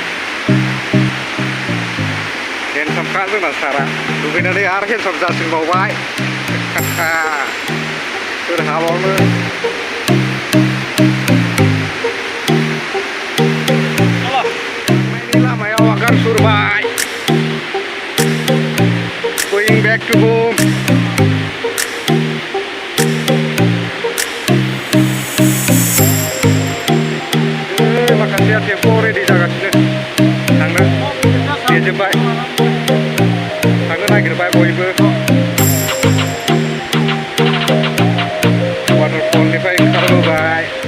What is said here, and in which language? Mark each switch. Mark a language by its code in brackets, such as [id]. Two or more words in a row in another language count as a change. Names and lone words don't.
[brx] हेन्डसामखा जोंना सारा दुगैनानै आरो हेन्डसाम जासिनबावबाय सोर हाबावनो लामायाव आगान सुरबाय [en] going back to home [brx] माखासेया टेम्प'आव रेडि जागासिनो थांनो देजोब्बाय थांनो नागिरबाय बयबो वाटारफलनिफ्राय ओंखारबोबाय